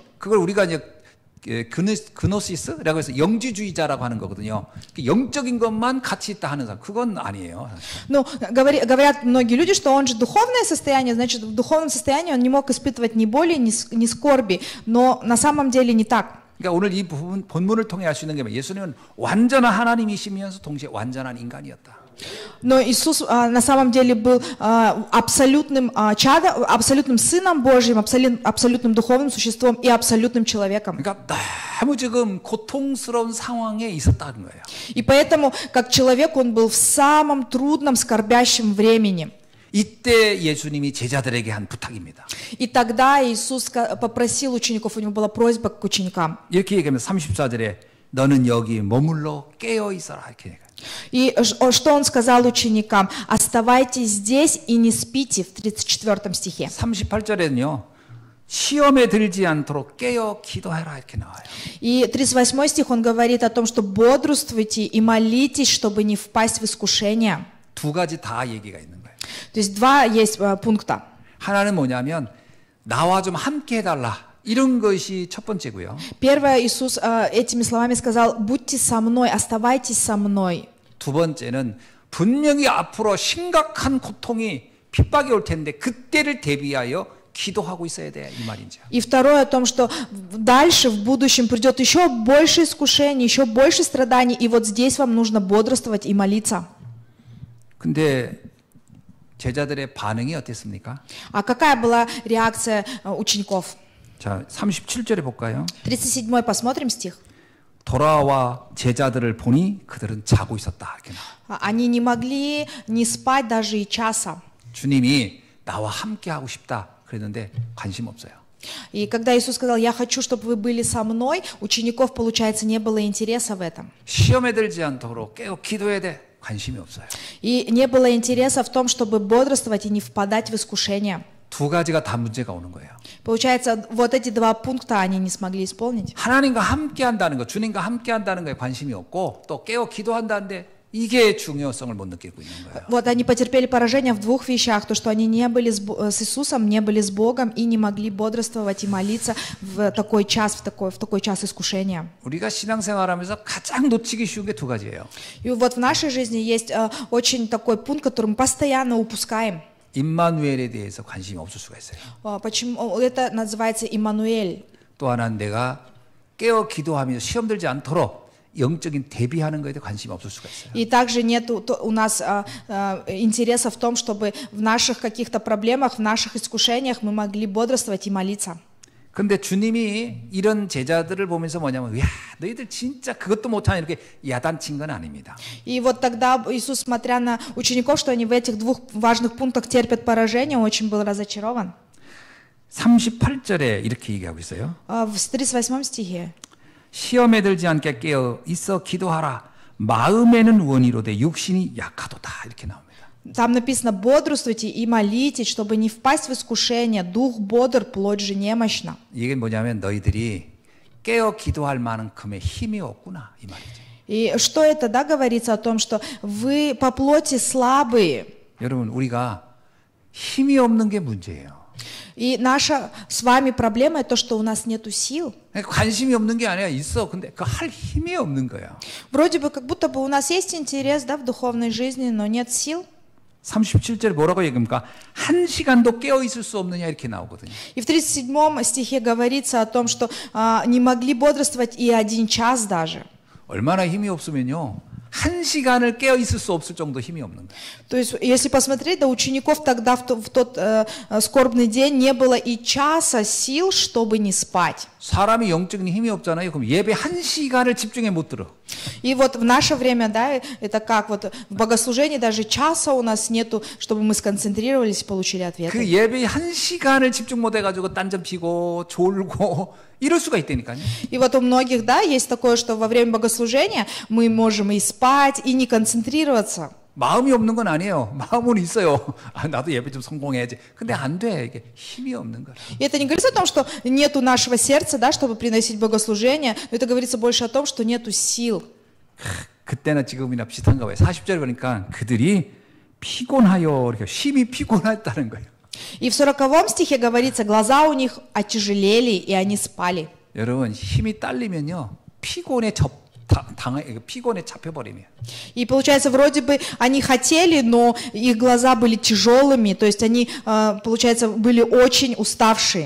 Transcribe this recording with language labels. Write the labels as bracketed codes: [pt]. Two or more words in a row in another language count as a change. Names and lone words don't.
[ko] 그걸 우리가 이제 그노시스라고 해서 영지주의자라고 하는 거거든요. 영적인 것만 가치 있다 하는 사람, 그건 아니에요. [ru] Ну, говорят многие люди, что он же духовное состояние, значит, в духовном состоянии он не мог испытывать ни боли, ни скорби, но на самом деле не так. [ko] 그러니까 오늘 이 본문을 통해 알 수 있는 게 뭐예요? 예수님은 완전한 하나님이시면서 동시에 완전한 인간이었다. [ru] Но Иисус на самом деле был абсолютным чадом, абсолютным Сыном Божьим, абсолютным духовным существом и абсолютным человеком. [ko] 그러니까 너무 지금 고통스러운 상황에 있었다는 거예요. [ru] И поэтому, как человек, он был в самом трудном, скорбящем времени. [ko] 이때 예수님이 제자들에게 한 부탁입니다. [ru] И тогда Иисус попросил учеников, у него была просьба к ученикам. [ko] 이렇게 얘기하면 34절에 너는 여기 머물러 깨어 있어라 이렇게 얘기해요. [ru] И что он сказал ученикам? Оставайтесь здесь и не спите, в 34 стихе. [ko] 38절에는요. 시험에 들지 않도록 깨어 기도해라 이렇게 나와요. [ru] И 38 стих он говорит о том, что бодрствуйте и молитесь, чтобы не впасть в искушение. [ko] 두 가지 다 얘기가 있는 거예요. [ru] То есть два есть пункта. [ko] 하나는 뭐냐면 나와 좀 함께 해달라. 이런 것이 첫 번째고요. [ru] Первое, Иисус этими словами сказал: будьте со мной, оставайтесь со мной. [ko] 두 번째는 분명히 앞으로 심각한 고통이 핍박이 올 텐데 그때를 대비하여 기도하고 있어야 돼 이 말이죠. [ru] И второе о том, что дальше в будущем придет еще больше искушений, еще больше страданий, и вот здесь вам нужно бодрствовать и молиться. [ko] 근데 제자들의 반응이 어땠습니까? [ru] А какая была реакция учеников? [ko] 자, 37절에 볼까요? [ru] 37 посмотрим стих. [ko] 돌아와 제자들을 보니 그들은 자고 있었다. 이렇게 나와요. [ru] Они не могли не спать даже и часа. [ko] 주님이 나와 함께 하고 싶다 그랬는데 관심 없어요. [ru] И когда Иисус сказал: я хочу, чтобы вы были со мной, учеников, получается, не было интереса в этом. [ko] 시험에 들지 않도록 깨어 기도해야 돼. 관심이 없어요. [ru] И не было интереса в том, чтобы бодрствовать и не впадать в искушение. [ko] 두 가지가 다 문제가 오는 거예요. [ru] Получается, вот эти два пункта они не смогли исполнить. [ko] 하나님과 함께 한다는 거, 주님과 함께 한다는 거에 관심이 없고 또 깨어 기도한다는데 이게 중요성을 못 느끼고 있는 거예요. [ru] Вот они потерпели поражение в двух вещах: то, что они не были с Иисусом, не были с Богом и не могли бодрствовать и молиться в такой час, в такой час искушения. [ko] 우리가 신앙생활하면서 가장 놓치기 쉬운 게 두 가지예요. [ru] И вот в нашей жизни есть очень такой пункт, который мы постоянно упускаем. [ko] 임마누엘에 대해서 관심이 없을 수가 있어요. [ru] Почему это называется Иммануэль? [ko] 또 하나는 내가 깨어 기도하면서 시험 들지 않도록 영적인 대비하는 것에 관심이 없을 수가 있어요. [ru] И также нет у нас интереса в том, чтобы в наших каких-то проблемах, в наших искушениях мы могли бодрствовать и молиться. [ko] 근데 주님이 이런 제자들을 보면서 뭐냐면 야, 너희들 진짜 그것도 못하냐 이렇게 야단친 건 아닙니다. [ru] И вот тогда Иисус, смотря на учеников, что они в этих двух важных пунктах терпят поражение, очень был разочарован. [ko] 38절에 이렇게 얘기하고 있어요. [ru] В 38 стихе. [ko] 시험에 들지 않게 깨어 있어 기도하라. 마음에는 원이로되 육신이 약하도다. 이렇게 나옵니다. [ru] Там написано: бодрствуйте и молитесь, чтобы не впасть в искушение. Дух бодр, плоть же немощна. [ko] 이게 뭐냐면 너희들이 깨어 기도할 만큼의 힘이 없구나 이 말이죠. [ru] И что это, да, говорится о том, что вы по плоти слабые. [ko] 여러분 우리가 힘이 없는 게 문제예요. [ru] И наша с вами проблема то, что у нас нету сил. [ko] 관심이 없는 게 아니라 있어. 근데 그 할 힘이 없는 거야. [ru] Вроде бы как будто бы у нас есть интерес, да, в духовной жизни, но нет сил. [ko] 37절에 뭐라고 얘기합니까? 한 시간도 깨어 있을 수 없느냐 이렇게 나오거든요. [ru] И в 37 стихе говорится о том, что не могли бодрствовать и 1 час даже. [ko] 얼마나 힘이 없으면요. 1시간을 깨어 있을 수 없을 정도 힘이 없는 거예요. [ru] То есть, если посмотреть, да, учеников тогда в тот скорбный день не было и часа сил, чтобы не спать. [ko] 사람이 영적인 힘이 없잖아요. 그럼 예배 1시간을 집중해 못 들어. [ru] И вот в наше время, да, это как вот в богослужении даже часа у нас нету, чтобы мы сконцентрировались и получили 그 ответы. [ko] 예배 1시간을 집중 못 해가지고 딴점 피고 졸고 이럴 수가 있다니까요. [ru] И вот у многих, да, есть такое, что во время богослужения мы можем и спать, и не концентрироваться. [ko] 마음이 없는 건 아니에요. 마음은 있어요. 아, 나도 예배 좀 성공해야지. 근데 안 돼. 이게 힘이 없는 거라. [ru] И это не говорится о том, что нету нашего сердца, да, чтобы приносить богослужение, но это говорится больше о том, что нету сил. [ko] 그때나 지금이나 비슷한가 봐요. 40절에 보니까 그들이 피곤하여 이렇게 심히 피곤했다는 거예요. [ru] И в 40 стихе говорится, глаза у них отяжелели, и они спали. [ko] 여러분 힘이 딸리면요 피곤에 잡혀버리면. [ru] И получается, вроде бы они хотели, но их глаза были тяжелыми, то есть они, получается, были очень уставшие.